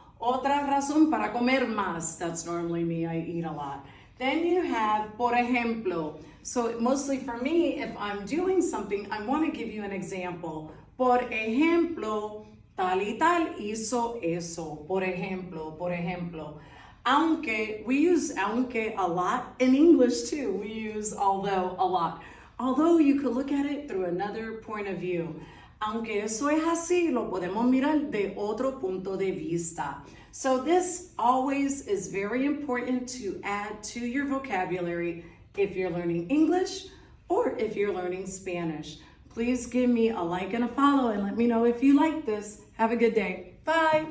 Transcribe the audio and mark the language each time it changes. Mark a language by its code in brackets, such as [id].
[es] Otra razón para comer más. [en] That's normally me, I eat a lot. Then you have [es] por ejemplo. [en] So mostly for me, if I'm doing something, I want to give you an example. [es] Por ejemplo, tal y tal hizo eso, por ejemplo, por ejemplo. [en] Aunque, we use aunque a lot. In English too, we use although a lot. Although you could look at it through another point of view. [es] Aunque eso es así, lo podemos mirar de otro punto de vista. [en] So this always is very important to add to your vocabulary if you're learning English or if you're learning Spanish. Please give me a like and a follow and let me know if you like this. Have a good day. Bye.